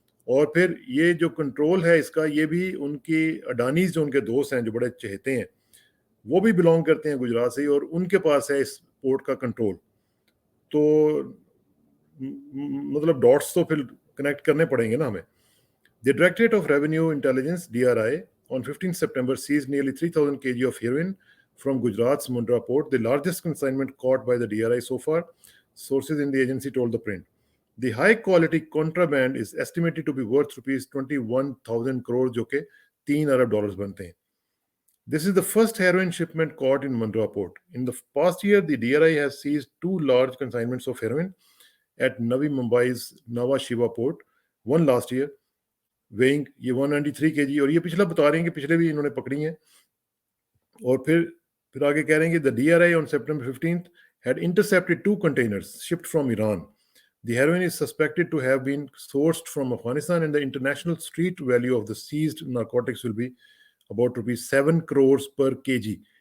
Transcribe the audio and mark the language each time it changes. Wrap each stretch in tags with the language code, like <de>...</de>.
<hi>और फिर ये जो कंट्रोल है इसका, ये भी उनकी अडानीज जो उनके दोस्त हैं जो बड़े चहेते हैं, वो भी बिलोंग करते हैं गुजरात से ही, और उनके पास है इस पोर्ट का कंट्रोल। तो मतलब डॉट्स तो फिर कनेक्ट करने पड़ेंगे ना हमें।</hi> <en>The directorate of revenue intelligence DRI on 15 September seized nearly 3,000 kg of heroin from Gujarat's Mundra port, the largest consignment caught by the DRI so far, sources in the agency told the print. The high quality contraband is estimated to be worth rupees 21,000 crore,</en> <hi>जो के $3 अरब बनते हैं.</hi> <en>This is the first heroin shipment caught in Mundra port. In the past year, the DRI has seized 2 large consignments of heroin at Navi Mumbai's Nhava Sheva port, one last year, weighing ये 193 kg.</en> <hi>और ये पिछला बता रहे हैं कि पिछले भी इन्होंने पकड़ी हैं। और फिर आगे कह रहे हैं कि</hi> <en>The DRI on September 15th had intercepted 2 containers shipped from Iran. The heroin is suspected to have been sourced from Afghanistan, and the international street value of the seized narcotics will be about rupees 7 crores per kg.</en>